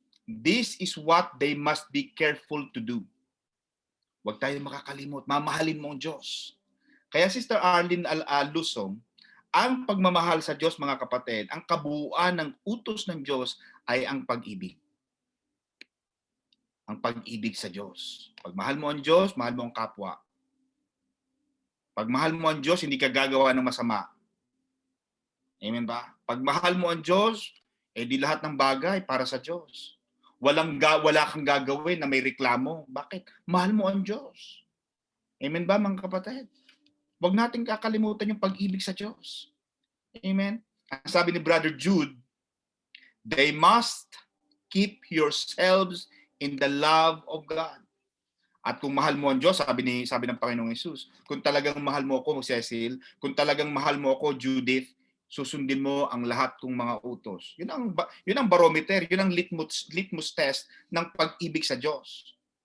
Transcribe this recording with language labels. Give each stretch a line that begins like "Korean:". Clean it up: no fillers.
English: This is what they must be careful to do.
Filipino: Huwag tayo makakalimot. Mamahalin mo ang Diyos. Kaya Sister Arlene Lusong, ang pagmamahal sa Diyos mga kapatid, ang kabuuan ng utos ng Diyos ay ang pag-ibig. Ang pag-ibig sa Diyos. Pag mahal mo ang Diyos, mahal mo ang kapwa. Pag mahal mo ang Diyos, hindi ka gagawa ng masama. Amen ba? Pag mahal mo ang Diyos, di lahat ng bagay para sa Diyos. Wala kang gagawin na may reklamo. Bakit? Mahal mo ang Diyos. Amen ba mga kapatid? Huwag natin kakalimutan yung pag-ibig sa Diyos. Amen? Ang sabi ni
English: Brother Jude, they must keep yourselves in the love of God.
Filipino: At kung mahal mo ang Diyos, sabi ng Panginoong Hesus, kung talagang mahal mo ako, Cecil, kung talagang mahal mo ako, Judith, susundin mo ang lahat kong mga utos. Yun ang barometer, yun ang litmus test ng pag-ibig sa Diyos.